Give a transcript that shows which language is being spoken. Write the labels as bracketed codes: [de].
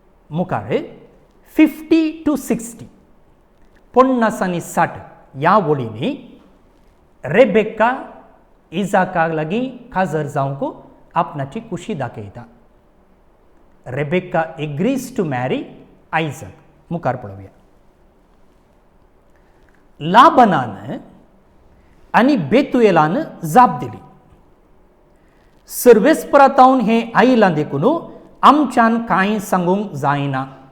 [gom] मुखार 50 to 60 50 आनी 60 ह्या वळींनी रेबेक्का इजाका लागीं काजर जावंक आपणाची खुशी दाखयता. [en] Rebecca agrees to marry Isaac. [gom] मुखार पळोवया. लाबानान आनी बेतुएलान जाप दिली, सर्वेस्परातावन हें आयलां देखून आमच्यान कांय सांगूंक जायना.